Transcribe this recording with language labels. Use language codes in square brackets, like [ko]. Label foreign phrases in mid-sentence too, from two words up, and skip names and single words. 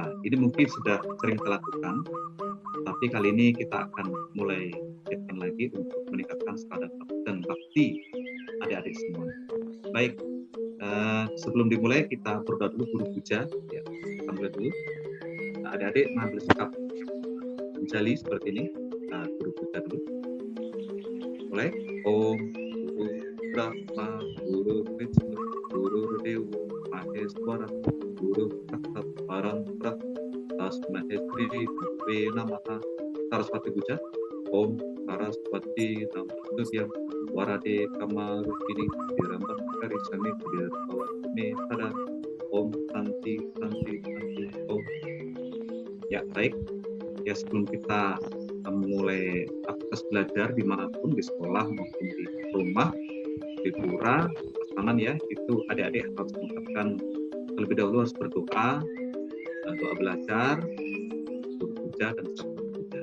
[id] Ini mungkin sudah sering kita lakukan, tapi kali ini kita akan mulai giatkan lagi untuk meningkatkan semangat dan bakti adik-adik semua. Baik, sebelum dimulai kita berdoa dulu guru puja. Ya, kita mulai dulu. Nah, adik-adik mengambil sikap menjali seperti ini. Guru puja dulu. Mulai. [sa] Om Guru Brahma, Guru Vishnu, Guru Dewa Maheswara, Guru Saksat Parambrahma, Tasmai Shri Gurave Namaha. [id] Saraswati puja. [sa] Om Saraswati Namastutyam Warade Kamarupini Dirambam Karisani Dirabawatme Pada. Om Santi Santi Santi Om. [id] Ya, baik. Ya, sebelum kita mulai aktivitas belajar dimanapun, di sekolah maupun di rumah, di pura, pasangan ya, itu adik-adik harus mengucapkan terlebih dahulu, harus berdoa, doa belajar, guru puja dan sabda puja.